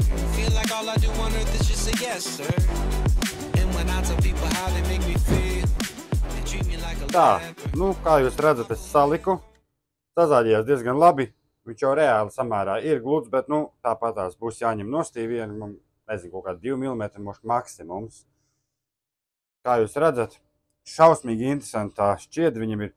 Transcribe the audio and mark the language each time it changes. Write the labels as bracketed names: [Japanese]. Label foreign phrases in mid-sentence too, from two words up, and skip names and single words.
[English] Feel like all I do on earth is just say yes, sir. And when I tell people how they make me feel, they treat me like a [Latvian] Tā, kā jūs redzat, es saliku. Sazāģījās diezgan labi. Viņš jau reāli samērā ir gluds, bet, tāpat tās būs jāņem nostī viena, nezinu, kaut kāda 2 mm maksimums. Kā jūs redzat, šausmīgi interesanti tā šķiedri viņam ir.